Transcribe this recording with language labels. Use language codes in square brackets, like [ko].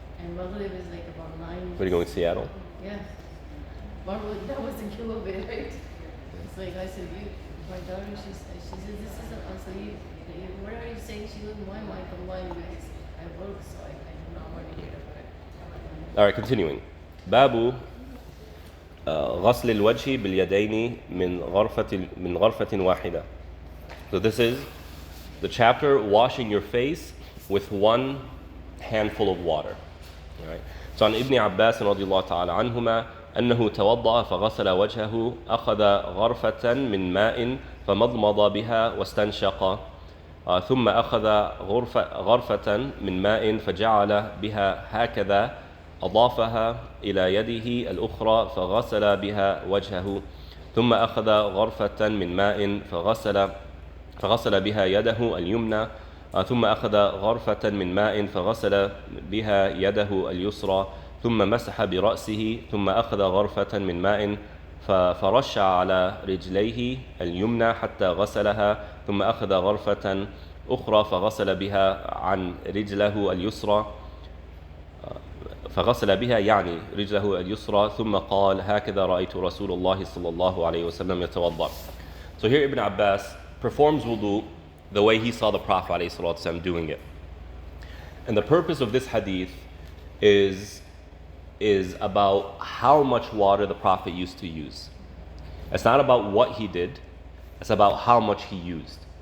[en] and Maghrib is like about 9. What are you going to Seattle? Yeah. That was in Kilobay, right? It's like I said, my daughter, she said, this isn't us. So what are you saying? She goes, why am I combining guys? I work, so I do not want to get up. All right, continuing. [ar] باب غسل الوجه باليدين من غرفة واحدة. [en] So this is the chapter washing your face with one handful of water. All right. [ar] So عن ابن عباس رضي الله تعالى عنهما أنه توضأ فغسل وجهه أخذ غرفة من ماء فمضمض بها واستنشق ثم أخذ غرفة من ماء فجعل بها هكذا أضافها إلى يده الأخرى فغسل بها وجهه ثم أخذ غرفة من ماء فغسل بها يده اليمنى ثم أخذ غرفة من ماء فغسل بها يده اليسرى ثم مسح برأسه ثم أخذ غرفة من ماء فرش على رجليه اليمنى حتى غسلها ثم أخذ غرفة أخرى فغسل بها عن رجله اليسرى فغسل بها يعني رجله اليسرى ثم قال هكذا رأيت رسول الله صلى الله عليه وسلم يتوضأ. [en] So here Ibn Abbas performs wudu the way he saw the Prophet عليه الصلاة والسلام doing it. And the purpose of this hadith is about how much water the Prophet used to use. It's not about what he did, it's about how much he used.